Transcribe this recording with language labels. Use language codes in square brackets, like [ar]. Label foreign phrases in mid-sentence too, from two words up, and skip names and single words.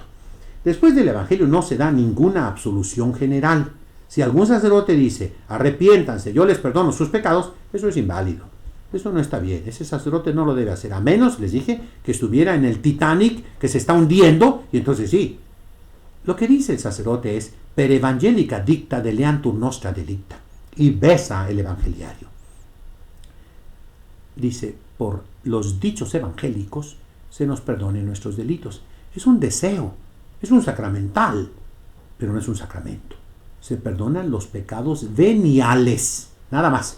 [es] Después del Evangelio no se da ninguna absolución general. Si algún sacerdote dice, arrepiéntanse, yo les perdono sus pecados, eso es inválido. Eso no está bien. Ese sacerdote no lo debe hacer. A menos, les dije, que estuviera en el Titanic, que se está hundiendo, y entonces sí. Lo que dice el sacerdote es, [la] per evangelica dicta deleantur nostra delicta. [es] Y besa el evangeliario. Dice, por los dichos evangélicos se nos perdonen nuestros delitos. Es un deseo, es un sacramental, pero no es un sacramento. Se perdonan los pecados veniales, nada más.